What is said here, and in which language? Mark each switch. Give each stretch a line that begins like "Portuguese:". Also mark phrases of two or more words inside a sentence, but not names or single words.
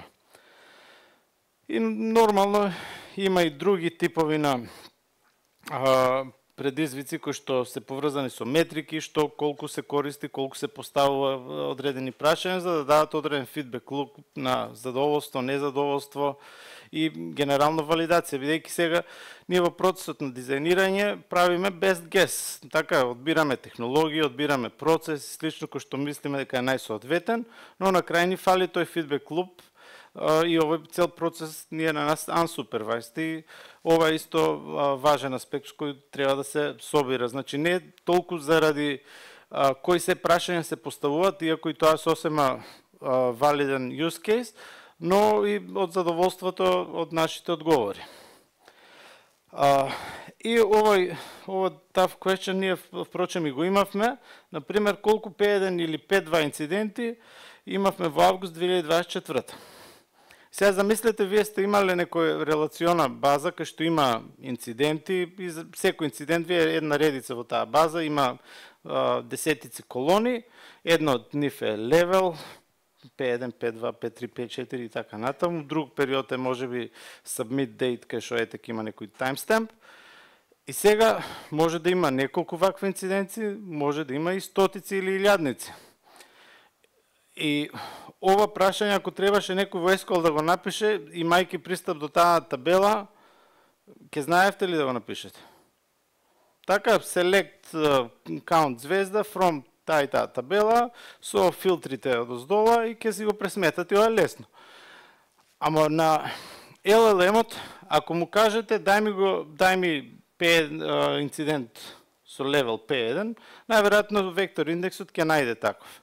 Macedonian: И нормално има и други типови на предизвици кои што се поврзани со метрики, што колку се користи, колку се поставува одредени прашања за да дадат одреден
English: feedback loop
Macedonian: на задоволство, незадоволство и генерална валидација, бидејќи сега ние во процесот на дизајнирање правиме
English: best guess,
Macedonian: така одбираме технологија, одбираме процес, слично кој што мислиме дека е најсоодветен, но на крај ни фали тој
English: feedback loop
Macedonian: и овој цел процес ние на нас unsupervised и ова е исто важен аспект кој треба да се собира. Значи не толку заради кои се прашања се поставуваат, иако и тоа е сосема валиден
English: use case,
Macedonian: но и од задоволството од нашите одговори. И овој
English: tough question
Macedonian: ние впрочем и го имавме, например колку P1 или P2 инциденти имавме во август 2024. Сега замислете, вие сте имале некоја релациона база кај што има инциденти и за секој инцидент вие една редица во таа база, има десетици колони, едно од нив е левел, P1, P2, P3, P4 и така натаму. Друг период е можеби
English: submit date
Macedonian: кај што ете има некој timestamp. И сега може да има неколку вакви инциденти, може да има и стотици или илјадници. И ова прашање, ако требаше некој во SQL да го напише, имајќи пристап до таа табела, ќе знаевте ли да го напишете? Така,
English: select count
Macedonian: звезда from таа и таа табела, со филтрите од оздола и ќе си го пресметате, ова е лесно. Ама на LLM-от, ако му кажете, дај ми инцидент со левел P1, најверојатно вектор индексот ќе најде таков.